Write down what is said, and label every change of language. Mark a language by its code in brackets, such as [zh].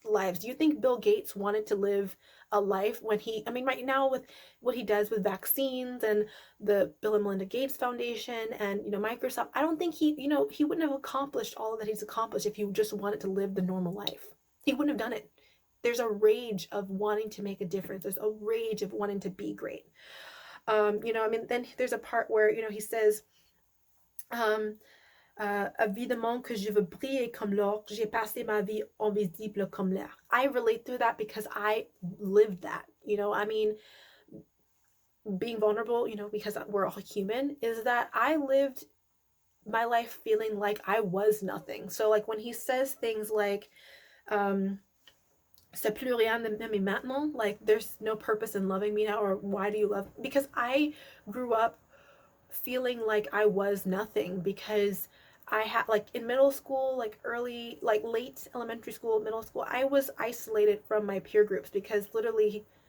[en] Do you think Bill Gates wanted to live a life when right now with what he does with vaccines and the Bill and Melinda Gates Foundation and, Microsoft, I don't think he wouldn't have accomplished all that he's accomplished if he just wanted to live the normal life. He wouldn't have done it. There's a rage of wanting to make a difference. There's a rage of wanting to be great. Then there's a part where, he says, [fr] évidemment que je veux briller comme l'or, j'ai passé ma vie invisible comme l'air. [en] I relate to that because I lived that, being vulnerable, because we're all human, is that I lived my life feeling like I was nothing. So like when he says things like, [fr] c'est plus rien de m'aimer maintenant, [en] like there's no purpose in loving me now, or why do you love, because I grew up feeling like I was nothing, because I had, like, in middle school, like early, like late elementary school, middle school, I was isolated from my peer groups, because literally,